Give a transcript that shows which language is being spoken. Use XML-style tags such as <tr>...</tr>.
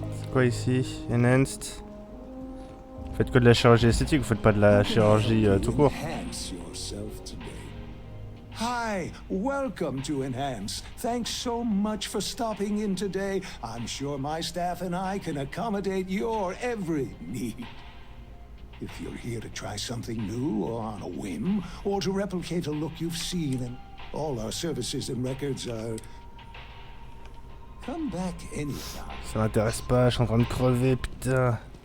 <fr>Quoi ici? Enhanced. Vous faites que de la chirurgie esthétique, vous faites pas de la chirurgie tout court.</fr> <en>Enhance yourself today. Hi, welcome to Enhance. Thanks so much for stopping in today. I'm sure my staff and I can accommodate your every need. If you're here to try something new or on a whim, or to replicate a look you've seen, and all our services and records are... Come back anytime.</en> <fr>Ça m'intéresse pas, je suis en train de crever, putain.</fr>